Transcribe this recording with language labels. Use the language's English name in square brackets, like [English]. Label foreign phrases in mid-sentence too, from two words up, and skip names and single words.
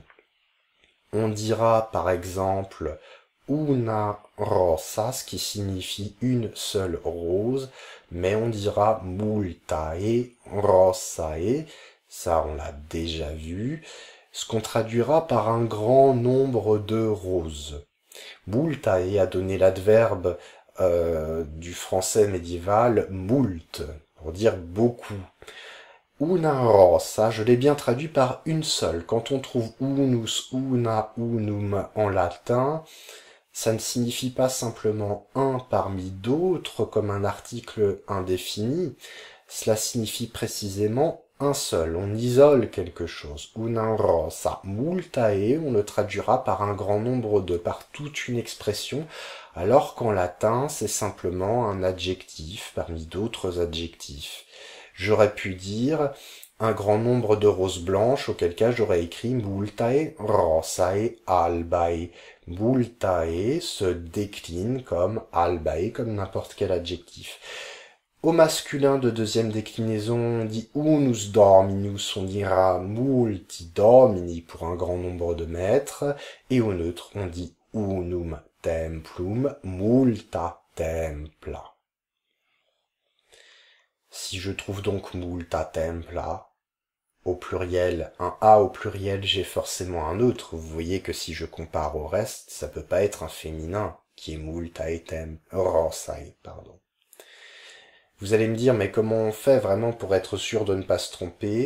[French] On dira par exemple [Latin] una rosa, [French] ce qui signifie une seule rose, mais on dira [Latin] multae rosae, [French] ça on l'a déjà vu, ce qu'on traduira par un grand nombre de roses. Multae a donné l'adverbe du français médiéval moult, pour dire beaucoup. [Latin] Una rosa, [French] je l'ai bien traduit par une seule. Quand on trouve [Latin] unus, una, unum [French] en latin, ça ne signifie pas simplement un parmi d'autres comme un article indéfini, cela signifie précisément un seul, on isole quelque chose. [Latin] Una rosa multae, [French] on le traduira par un grand nombre de, par toute une expression, alors qu'en latin c'est simplement un adjectif parmi d'autres adjectifs. J'aurais pu dire un grand nombre de roses blanches, auquel cas j'aurais écrit [Latin] multae rosae albae. [French] Multae se décline comme albae, comme n'importe quel adjectif. Au masculin de deuxième déclinaison, on dit [Latin] unus dominus, [French] on dira [Latin] multi domini [French] pour un grand nombre de maîtres, et au neutre, on dit [Latin] unum templum multa templa. [French] Si je trouve donc [Latin] multa templa, [French] au pluriel, un A au pluriel, j'ai forcément un autre. Vous voyez que si je compare au reste, ça peut pas être un féminin, qui est [Latin] multae rosae, [French] pardon. Vous allez me dire, mais comment on fait vraiment pour être sûr de ne pas se tromper?